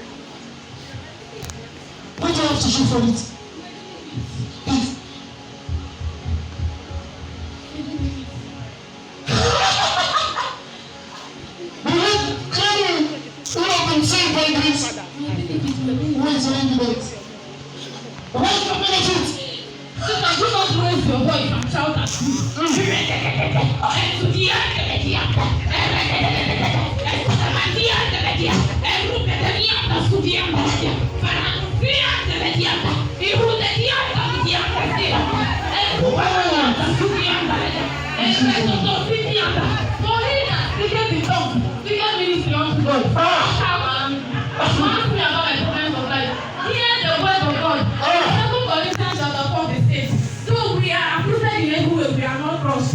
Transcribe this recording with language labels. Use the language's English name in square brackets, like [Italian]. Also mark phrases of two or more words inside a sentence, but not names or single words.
[English] What do you have to show for it? You have been saved by grace. Where is the evidence? What's the benefit? Satan, do not raise your voice and shout at me. dia. Eru dia da sudia dia. Para dia de dia. Iru de dia da dia dia. Eru da sudia dia. Eru do sudia da. Morina, because the tongue, because ministry unto God. Ask me about my problems of life. Hear the word of God. Second Corinthians chapter 4 verse 8. So we are approved in every way, we are not crushed.